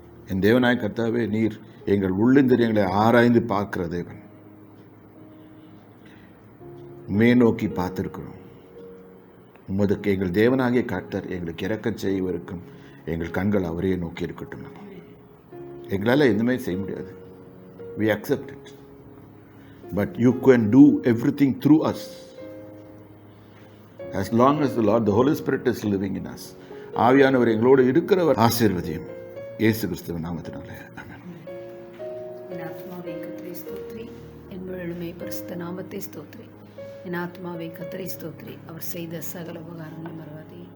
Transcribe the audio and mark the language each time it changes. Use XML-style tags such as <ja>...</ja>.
<ta>என் தேவனாய கர்த்தாவே, நீர் எங்கள் உள்ளிந்திரியங்களை ஆராய்ந்து பார்க்கிற தேவன். மேநோக்கி பார்த்திருக்கிறோம். உமதுக்கு எங்கள் தேவனாகிய கர்த்தர் எங்களுக்கு இரக்கம் செய்வதற்கும் எங்கள் கண்கள் அவரையே நோக்கி இருக்கட்டும். எங்களால் எதுவுமே செய்ய முடியாது.</ta> <en>We accept it. But you can do everything through us. As long as the Holy Spirit is living in us.</en> <ta>ஆவியானவர் எங்களோடு இருக்கிறவர். ஆசீர்வதியும் இயேசு கிறிஸ்துவின் நாமத்தினாலே. ஆமென். என் ஆத்மாவே கர்த்தரை ஸ்தோத்திரி, என் முழுமை பரிசுத்த நாமத்தை ஸ்தோத்திரி. என் ஆத்மாவே கர்த்தரை ஸ்தோத்திரி, அவர் செய்த சகல உபகாரங்களை மறவாதே.</ta>